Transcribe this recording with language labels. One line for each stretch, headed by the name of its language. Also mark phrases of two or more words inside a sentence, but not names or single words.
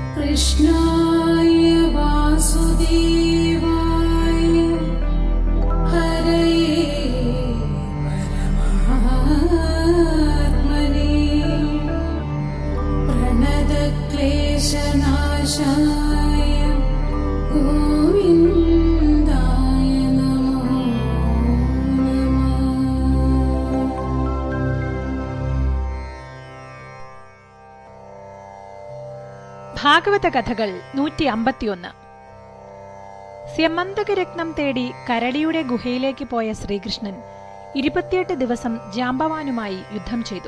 Sanskrit: कृष्णाय वासुदेवाय हरये परमात्मने प्रणतक्लेशनाशाय गोविन्दाय नमो नमः।
Malayalam: ഭാഗവത കഥകൾ 151. സ്യമന്തകരത്നം തേടി കരടിയുടെ ഗുഹയിലേക്ക് പോയ ശ്രീകൃഷ്ണൻ 28 ദിവസം ജാംബവാനുമായി യുദ്ധം ചെയ്തു.